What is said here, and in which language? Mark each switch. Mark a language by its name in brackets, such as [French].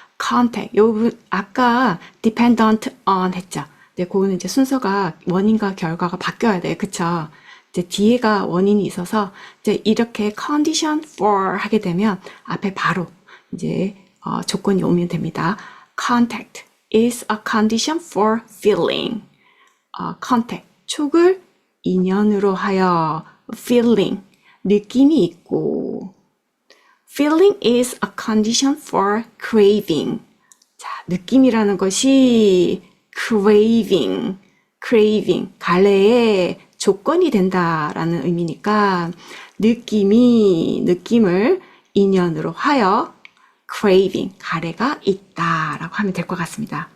[Korean] contact, 요 부분 아까 dependent on 했죠. 네, 그거는 이제 순서가 원인과 결과가 바뀌어야 돼요. 그쵸? 이제 뒤에가 원인이 있어서 이제 이렇게 condition for 하게 되면 앞에 바로 이제 조건이 오면 됩니다. [English] Contact is a condition for feeling. [Korean] contact, 촉을 인연으로 하여 feeling, 느낌이 있고 [English] feeling is a condition for craving. [Korean] 자, 느낌이라는 것이 craving, 갈래의 조건이 된다라는 의미니까 느낌을 인연으로 하여 craving, 가래가 있다라고 하면 될 것 같습니다.